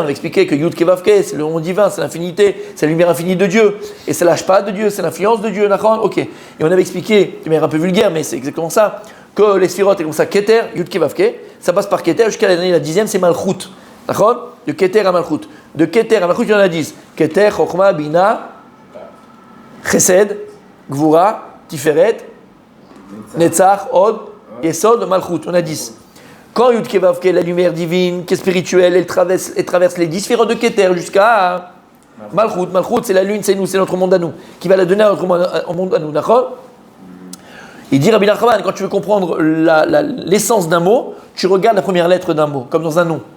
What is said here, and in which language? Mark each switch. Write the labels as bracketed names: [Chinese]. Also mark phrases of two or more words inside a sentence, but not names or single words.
[French] On a expliqué que Yud Kevavke, c'est le nom divin, c'est l'infinité, c'est la lumière infinie de Dieu. Et c'est l'ashpa de Dieu, c'est l'influence de Dieu. Ok. Et on avait expliqué, de manière un peu vulgaire, mais c'est exactement ça, que les sphirotes, c'est comme ça, Keter, Yud Kevavke, ça passe par Keter jusqu'à la 10e, c'est Malchut. D'accord? De Keter à Malchut. De Keter à Malchut, il y en a 10. [Hebrew] כתר, חכמה, בינה, חסד, גבורה, תפארת, נצח, הוד, יסוד, מלכות. [French] On a 10. Quand Yud Kevavke, la lumière divine, qui est spirituelle, elle traverse les 10 sphirotes de Keter jusqu'à Malchut. Malchut, c'est la lune, c'est nous, c'est notre monde à nous, qui va la donner à notre monde à nous. D'accord? Il dit Rabbi Nachman, quand tu veux comprendre l'essence d'un mot, tu regardes la première lettre d'un mot, comme dans un nom.